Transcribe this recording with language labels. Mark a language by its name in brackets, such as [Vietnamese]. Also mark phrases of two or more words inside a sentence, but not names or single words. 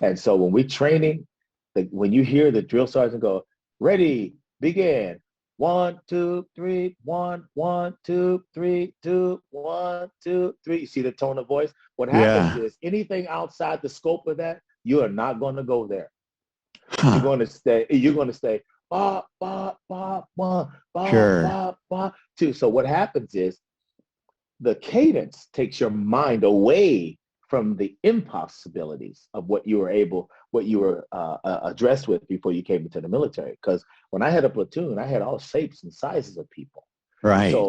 [English] And so when we're training, when you hear the drill sergeant go, ready, begin. 1, 2, 3, 1, 1, 2, 3, 2, 1, 2, 3. You see the tone of voice? What happens yeah. is anything outside the scope of that, you are not going to go there. Huh. You're going to stay, ba, ba, ba, ba, ba, Sure. ba, ba, two. So what happens is the cadence takes your mind away from the impossibilities of what you were addressed with before you came into the military. Because when I had a platoon, I had all shapes and sizes of people. Right.